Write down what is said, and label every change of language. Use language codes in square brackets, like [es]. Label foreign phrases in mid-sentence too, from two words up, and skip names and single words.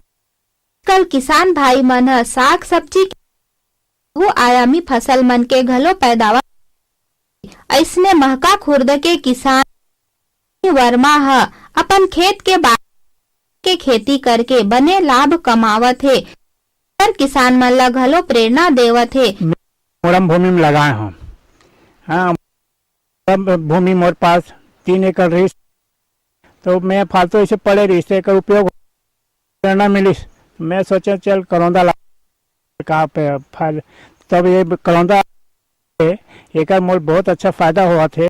[hne] कल किसान भाई मन साग सब्जी बहु आयामी फसल मन के घलो पैदावार ऐसने महका खुर्द के किसान वर्मा ह अपन खेत के के खेती करके बने लाभ कमावत है। किसान मन ला घलो प्रेरणा देवत है। मोरम भूमि में लगाए हम। हाँ, भूमि मोर पास 3 एकड़ रही तो मैं फालतू ऐसे पड़े रही का उपयोग प्रेरणा मिली। मैं सोचा चल करौंदा का पे फल तब ये करौंदा एक मोर बहुत अच्छा फायदा हुआ थे।